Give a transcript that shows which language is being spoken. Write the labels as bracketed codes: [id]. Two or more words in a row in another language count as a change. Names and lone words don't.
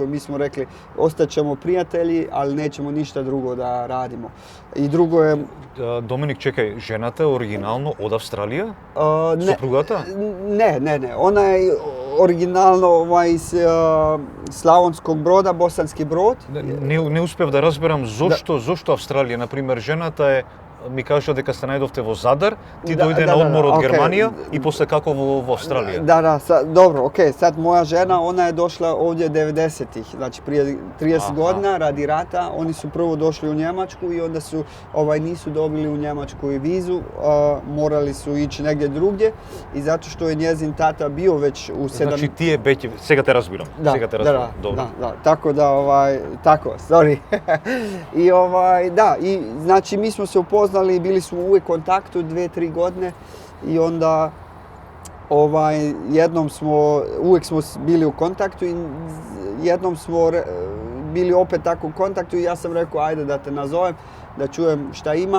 [hr] Mi smo rekli ostaćemo prijatelji, ali nećemo ništa drugo da radimo. I drugo je... [mk] Доминик, чекај, жената је оригинално од Австралија? Supruгата? [hr] Ne. Ona je originalno iz Slavonskog Broda, Bosanski Brod. [mk] Не успев да разберам зошто Австралија, например, жената е ми кажа дека се најдовте во Задар, ти дојде на одмор од Германија и после како во Австралија. [hr] Dobro, okej, sad moja žena, ona je došla ovdje 90-ih, znači prije 30 godina radi rata, oni su prvo došli u Njemačku i onda su nisu dobili u Njemačku i vizu, morali su ići negdje drugdje i zato što je njezin tata bio već u 7... Znači ti je već, [mk] сега те разбирам. [hr] Da, tako da, sorry. I znači mi smo se upoznali, bili smo uvijek u kontaktu 2-3 godine i onda uvijek smo bili u kontaktu i jednom smo bili opet tako u kontaktu i ja sam rekao ajde da te nazovem, da čujem šta ima.